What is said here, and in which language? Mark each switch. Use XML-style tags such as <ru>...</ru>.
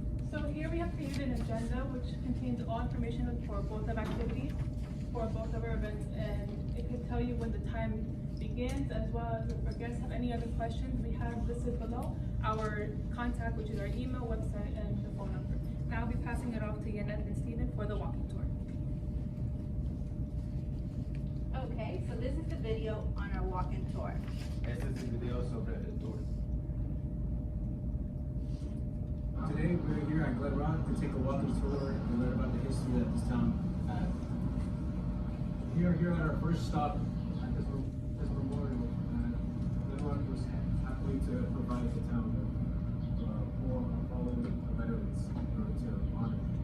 <en>So here we have created an agenda which contains all information for both of activities, for both of our events, and it can tell you when the time begins, as well as if our guests have any other questions, we have listed below our contact, which is our email, website, and the phone number. Now I'll be passing it off to Yanet and Stephen for the walking tour. Okay, so this is the video on our walk-in tour.</en> <es>Este es el video sobre el tour.</es> <en>Today we're here at Glen Rock to take a walking tour and learn about the history that this town had. We are here at our first stop at this memorial. Glen Rock was happy to provide the town for fallen veterans to honor.</en>